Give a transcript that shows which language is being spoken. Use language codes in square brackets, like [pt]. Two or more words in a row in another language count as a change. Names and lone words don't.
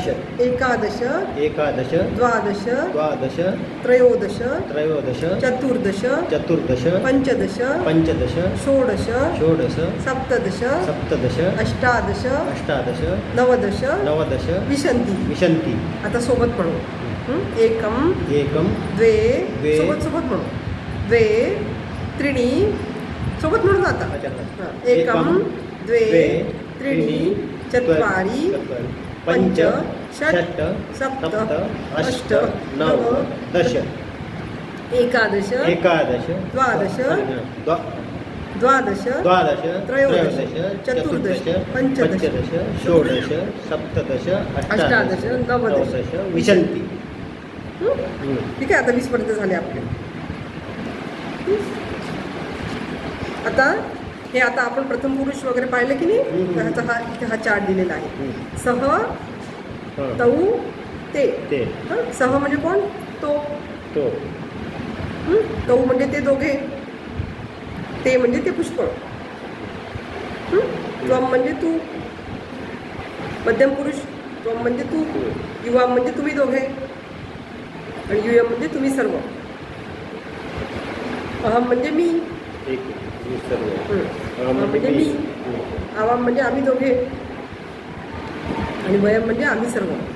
[sa] एकादश एकादश द्वादश द्वादश त्रयोदश त्रयोदश चतुर्दश चतुर्दश पञ्चदश पञ्चदश षोडश षोडश सप्तदश सप्तदश अष्टादश अष्टादश नवदश नवदश विशन्ति विशन्ति। [mr] आता सोबत म्हणू एकम [sa] एकम द्वे द्वे [mr] सोबत म्हणू [sa] द्वे त्रीणि [mr] सोबत म्हणून आता [sa] एकम द्वे त्रीणि चत्वारि पञ्च षट् सप्त अष्ट नव दश एकादश एकादश द्वादश द्वादश द्वादश त्रयोदश चतुर्दश पञ्चदश षोडश सप्तदश अष्टादश नवदश विशन्ति। [mr] ठीक आहे, आता 20 पर्यंत झाले आपले। आता हे आता आपण प्रथम पुरुष वगैरे पाहिले की नाही, ह्याचा इथे हा चार्ट दिलेला आहे। [sa] सह तौ ते सह [mr] म्हणजे कोण? तो तौ म्हणजे ते दोघे, ते म्हणजे ते पुष्कळ, त्वम म्हणजे तू, मध्यम पुरुष त्वम म्हणजे तू, युवा म्हणजे तुम्ही दोघे, आणि युयम म्हणजे तुम्ही सर्व, अहम म्हणजे मी, म्हणजे मी, आवाम म्हणजे आम्ही दोघे, आणि वयम म्हणजे आम्ही सर्व।